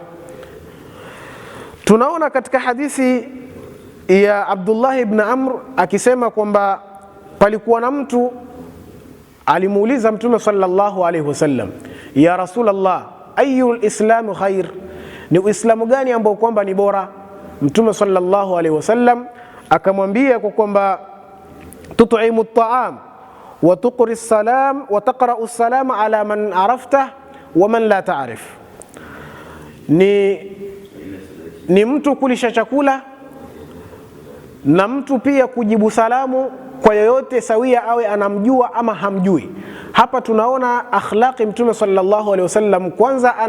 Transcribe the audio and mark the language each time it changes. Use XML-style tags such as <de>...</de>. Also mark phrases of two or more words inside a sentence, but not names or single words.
<sw>Tunaona katika hadithi ya Abdullah ibn Amr akisema kwamba palikuwa na mtu alimuuliza Mtume</sw> <ar>صلى الله عليه وسلم, يا رسول الله, أي الإسلام خير,</ar> <sw>ni uislamu gani ambao kwamba ni bora?</sw> <ar>Mtume صلى الله عليه وسلم</ar> <sw>akamwambia kwa kwamba</sw> <ar>تطعم الطعام وتقري السلام وتقرأ السلام على من عرفت ومن لا تعرف.</ar> <sw>Ni mtu kulisha chakula na mtu pia kujibu salamu kwa yoyote sawia, awe anamjua ama hamjui. Hapa tunaona akhlaqi Mtume</sw> <ar>صلى الله عليه وسلم.</ar>